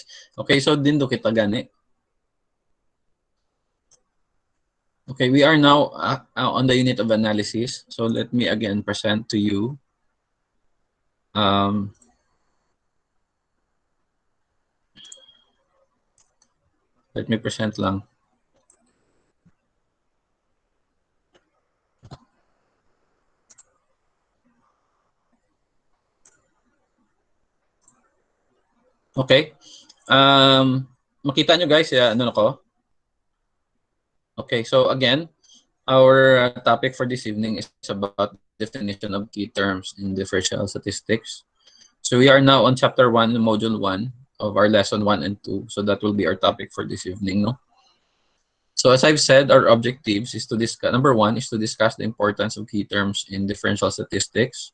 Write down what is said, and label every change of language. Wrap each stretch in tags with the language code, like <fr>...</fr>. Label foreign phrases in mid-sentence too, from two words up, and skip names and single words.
<hil>Okay, so dindo kita gani.</hil> <en>Okay, we are now on the unit of analysis. So let me again present to you. Let me present lang. Okay.</en> <tl>Makita nyo guys, ano ko?</tl> <en>Okay, so again, our topic for this evening is about definition of key terms in differential statistics. So we are now on chapter 1, module 1 of our lesson 1 and 2. So that will be our topic for this evening, no? So as I've said, our objectives is to discuss, number 1 is to discuss the importance of key terms in differential statistics.</en>